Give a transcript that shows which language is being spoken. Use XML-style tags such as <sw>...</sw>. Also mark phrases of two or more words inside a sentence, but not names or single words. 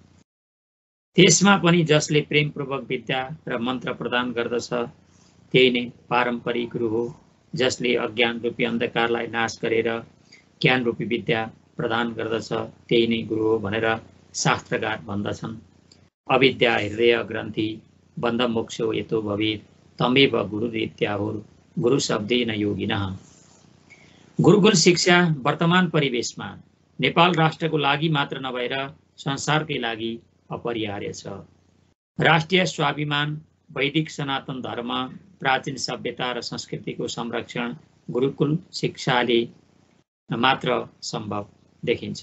<ne>त्यसमा पनि जसले प्रेमपूर्वक विद्या र मन्त्र प्रदान गर्दछ त्यही नै पारम्परिक गुरु हो। जसले अज्ञान रूपी अन्धकारलाई नाश गरेर ज्ञान रूपी विद्या प्रदान गर्दछ त्यही नै गुरु हो भनेर शास्त्रकार भन्दछन्।</ne> <sa>अविद्या हृदय ग्रन्थि बन्ध मोक्षो यतो भवेत् तमेव गुरुरीत्याहुः गुरु शब्देन योगिनः।</sa> <ne>गुरुकुल शिक्षा वर्तमान परिवेशमा नेपाल राष्ट्रको लागि मात्र नभएर संसारकै लागि अपरिहार्य छ। राष्ट्रिय स्वाभिमान, वैदिक सनातन धर्म, प्राचीन सभ्यता र संस्कृतिको संरक्षण गुरुकुल शिक्षाले मात्र सम्भव देखिन्छ।</ne>